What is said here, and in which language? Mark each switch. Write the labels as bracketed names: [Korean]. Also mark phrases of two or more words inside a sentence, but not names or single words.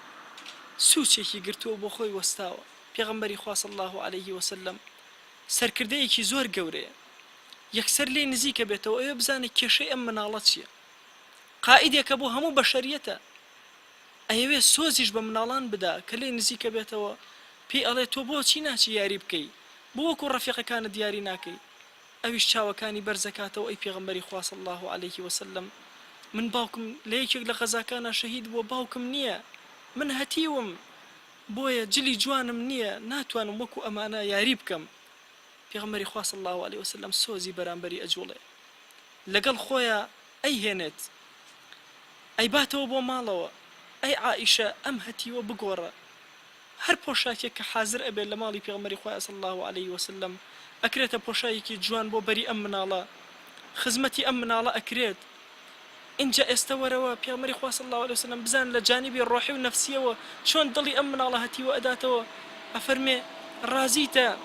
[Central Kurdish] سوچێکی گرتووە بۆ خۆی وەستاوە پێغەمبەری خوا [Arabic] صلی الله عليه وسلم [Central Kurdish] سەرکردەیەکی زۆر گەورەیە یەکسەر لێ نزیکە بێتەوە ئەوێ بزانێ کێشەی ئەم مناڵە چییە قائیدێکە بۆ هەموو بەشەریەتە ئەیەوێ سۆزیش بە مناڵان بدا کە لێ نزیکە بێتەوە پێی ئەڵێ تۆ بۆچی ناچی یاری بکەی بۆ وەکو ڕەفیقەکانت دیاری ناکەی ئەویش چاوەکانی بەرزەکاتەوە ئەی پێغەمبەری خوا [Arabic] صلی الله عليه وسلم [Central Kurdish] من باوکم لە یەکێک لە غەزاکانە شەهید بووە باوکم نییە من هەتیوم بۆیە جلی جوانم نییە ناتوانم وەکو ئەمانە یاری بکەم پێغەمبەری خوا [Arabic] صلی الله عليه وسلم [Central Kurdish] سۆزی بەرامبەری ئەجوڵێ لەگەڵ خۆیە ئەی هێنێت ئەی باتەوە بۆ ماڵەوە ئەی عائیشە ئەم هەتیوە بگۆڕە هەر پۆشاکێک کە حازر ئەبێت لە ماڵی پێغەمبەری خوا [Arabic] صلی الله عليه وسلم [Central Kurdish] ئەکرێتە پۆشایەکی جوان بۆ بەری ئەم مناڵە خزمەتی ئەم مناڵە ئەکرێت اینجا ئێستا وەرەوە پێغەمبەری خوا [Arabic] صلی الله عليه وسلم [Central Kurdish] بزان لە جانیبی ڕۆحی و نەفسیەوە چۆن دڵی ئەم مناڵە هەتیوە ئەداتەوە ئەفەرمێ ڕازیتە